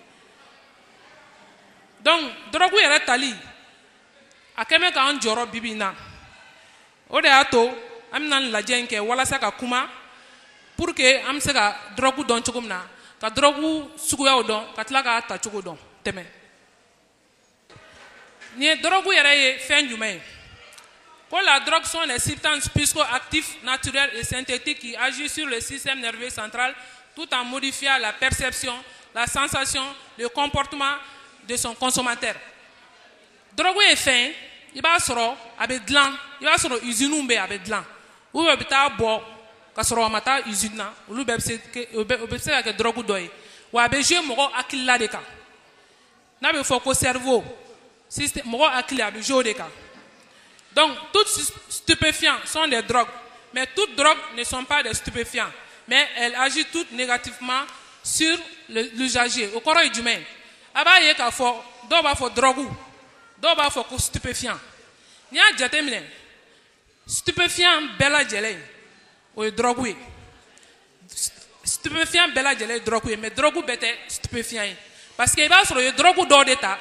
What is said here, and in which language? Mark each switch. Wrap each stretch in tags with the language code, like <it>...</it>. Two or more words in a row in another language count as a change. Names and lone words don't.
<bm>donc drogue yɛrɛ tali a kɛn bɛ k'an jɔrɔ bi bi in na o de y'a to an bɛna nin lajɛ in kɛ walasa ka kuma</bm> <fr>pour que</fr> <bm>an bɛ se ka drogue dɔn cogo min na ka drogue suguyaw dɔn ka tila k'a ta cogo dɔn tɛmɛ nin ye drogue yɛrɛ ye fɛn jumɛn ye ko la</bm> <fr>drogue sont les substances psychoactives naturelles et synthétiques qui agissent sur le système nerveux central tout en modifiant la perception, la sensation, le comportement de son consommateur.</fr> <bm>Drogue ye fɛn i b'a sɔrɔ a bɛ dilan i b'a sɔrɔ usines bɛ a bɛ dilan</bm> <fr>ou bien</fr> <bm>u bɛ taa bɔ ka sɔrɔ a ma taa usine na olu bɛɛ bɛ se ka kɛ drogue dɔ ye wa a bɛ jouer mɔgɔ hakilila de kan n'a bɛ fɔ ko cerveau mɔgɔ hakili a bɛ jouer o de kan</bm> <fr>donc toutes stupéfiants sont des drogues mais toutes drogues ne sont pas des stupéfiants mais elles agissent toutes négativement sur l'usager</fr> <bm>o kɔrɔ ye jumɛn a b'a ye k'a fɔ dɔw b'a fɔ drogue dɔw b'a fɔ ko stupéfiant n'i y'a jateminɛ stupéfiant bɛɛ lajɛlen o ye drogue ye stupéfiant bɛɛ lajɛlen ye drogue ye mais drogue bɛɛ tɛ stupéfiant ye</bm> <fr>parce que</fr> <bm>i b'a sɔrɔ o ye drogue dɔw de ta</bm>